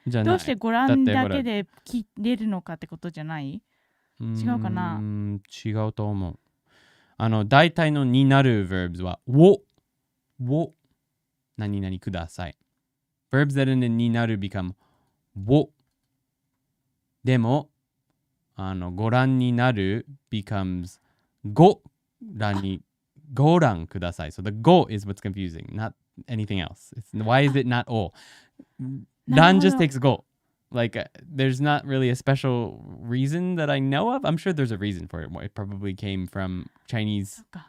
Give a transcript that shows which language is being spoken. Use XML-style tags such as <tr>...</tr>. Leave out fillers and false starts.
<ja>どうしてご覧だけで切れるのかってことじゃない？違うかな？違うと思う。大体のになる verbs はを何々ください。</ja> <en>verbs that end in になる become を。</en> <ja>でもご覧になる becomes ご覧にご覧ください.</ja> <en>So the go is what's confusing, not anything else. Why is it not o? Ran just takes go. Like there's not really a special reason that I know of. I'm sure there's a reason for it. It probably came from Chinese.</en>